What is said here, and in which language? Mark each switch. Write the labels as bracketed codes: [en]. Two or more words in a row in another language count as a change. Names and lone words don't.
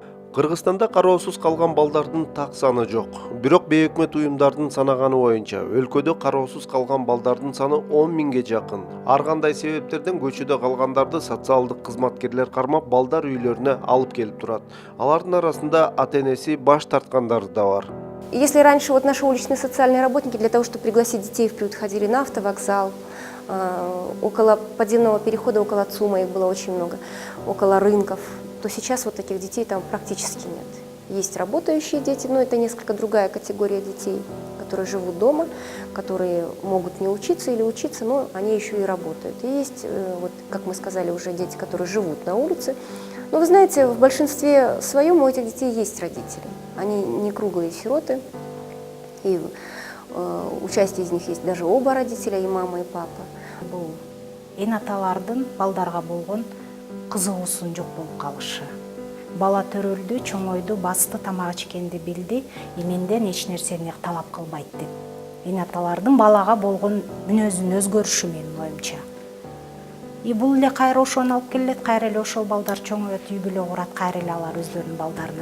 [ky] Кыргызстанда кароосуз калган балдардын так саны жок. Бирок бейөкмөт уюмдардын санаганы боюнча өлкөдө кароосуз калган балдардын саны 10 миңге жакын. Ар кандай себептерден көчөдө калгандарды социалдык кызматкерлер кармап балдар үйлөрүнө алып келип турат. Алардын арасында ата-энеси баш тарткандары да бар. [ru] Если раньше вот наши уличные социальные работники для того, чтобы пригласить детей в приют, ходили на автовокзал, около подземного перехода, около ЦУМа их было очень много, около рынков, то сейчас вот таких детей там практически нет. Есть работающие дети, но это несколько другая категория детей, которые живут дома, которые могут не учиться или учиться, но они еще и работают. И есть, вот, как мы сказали, уже дети, которые живут на улице. Но вы знаете, в большинстве своем у этих детей есть родители. Они не круглые сироты, и у части из них есть даже оба родителя, и мама, и папа. [ky] Эн аталардын балдарга болгон кызыгуусунун жок болуп калышы. Бала төрөлдү, чоңойду, басты, тамак ичкенди билди, менден эч нерсени талап кылбайт деп. Эн аталардын балага болгон мүнөзүн өзгөрүшү менин оюмча. Бул эле кайра ошону алып келет, кайра эле ошол балдар чоңоет, үй бүлө курат, кайра эле алар өздөрүнүн балдарына.